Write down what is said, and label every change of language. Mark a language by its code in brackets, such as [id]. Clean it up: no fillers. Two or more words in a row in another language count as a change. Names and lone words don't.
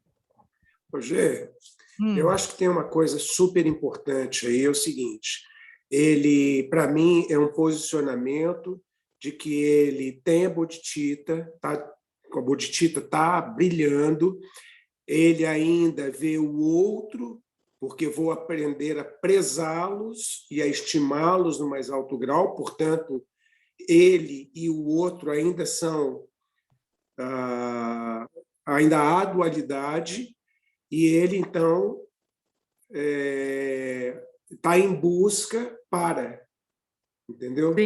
[pt] Rogério, eu acho que tem uma coisa super importante aí, é o seguinte, ele, para mim, é um posicionamento de que ele tem a Bodhicitta, a Bodhicitta está brilhando, ele ainda vê o outro, porque vou aprender a prezá-los e a estimá-los no mais alto grau, portanto, ele e o outro ainda são, ainda há dualidade, e ele, então, está em busca para, entendeu?